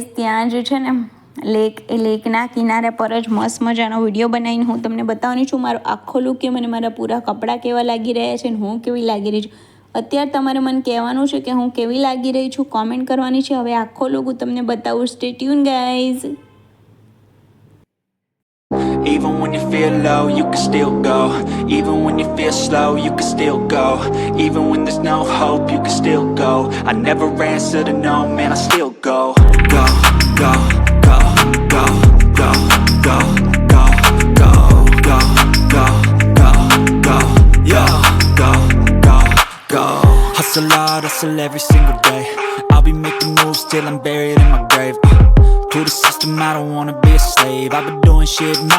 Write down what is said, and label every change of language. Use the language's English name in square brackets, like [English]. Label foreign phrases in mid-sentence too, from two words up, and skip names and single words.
[Gujarati] ત્યાં જે છે ને લેકના કિનારે પર જ મસ્ત મજાનો વિડીયો બનાવીને હું તમને બતાવવાની છું મારો આખો લુક કે મને મારા પૂરા કપડાં કેવા લાગી રહ્યા છે ને હું કેવી લાગી રહી છું. અત્યારે તમારે મને કહેવાનું છે કે હું કેવી લાગી રહી છું, કોમેન્ટ કરવાની છે. હવે આખો લુક હું તમને બતાવું. [English] stay tune guys. Even when you feel low, you can still go. Even when you feel slow, you can still go. Even when there's no hope, you can still go. I never answer to no, man, I still go. Go, go, go, go, go, go, go, go, go, go, go, go, yo, go, go, go. Hustle hard, hustle every single day. I'll be making moves till I'm buried in my grave. To the system, I don't wanna be a slave. I've been doing shit my